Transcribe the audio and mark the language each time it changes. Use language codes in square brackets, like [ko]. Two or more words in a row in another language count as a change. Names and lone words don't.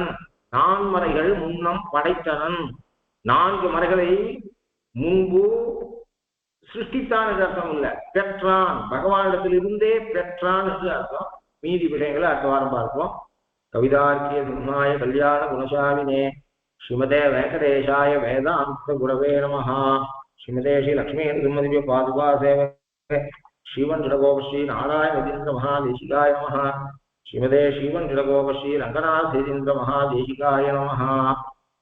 [ta] 4 மறைகள் முன்னம் படைத்தனன், 4 மறைகளை முன்பு சிருஷ்டித்தான் என்று அர்த்தம் இல்லை, பெற்றான், பகவானிடத்திலிருந்தே பெற்றான் என்று அர்த்தம். மீதி விஷயங்களை அடுத்த வாரம் பார்ப்போம். [sa] कवितार्किकसिंहाय कल्याणगुणशालिने श्रीमते वेङ्कटेशाय वेदान्तगुरवे नमः. श्रीमते श्री लक्ष्मी तिरुमति पादुका सेवै श्रीमन् जडगोपश्री नारायणेन्द्र महादेशिकाय नमः श्रीमते श्रीमन् जडगोपश्री रंगनाथेन्द्र महादेशिकाय नमः।